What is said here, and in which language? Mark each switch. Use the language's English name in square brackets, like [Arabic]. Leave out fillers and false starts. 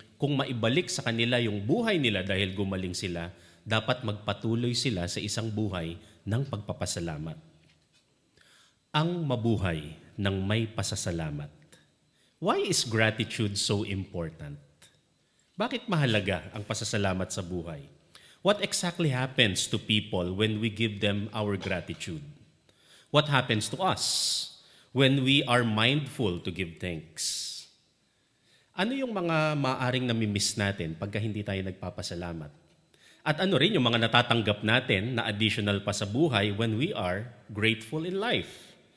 [Filipino] Kung maibalik sa kanila yung buhay nila dahil gumaling sila, dapat magpatuloy sila sa isang buhay ng pagpapasalamat. Ang mabuhay ng may pasasalamat. [English] Why is gratitude so important? [Filipino] Bakit mahalaga ang pasasalamat sa buhay? [English] What exactly happens to people when we give them our gratitude? What happens to us when we are mindful to give thanks? [Filipino] Ano yung mga maaring namimiss natin pagka hindi tayo nagpapasalamat? At ano rin yung mga natatanggap natin na additional pa sa buhay [English] when we are grateful in life?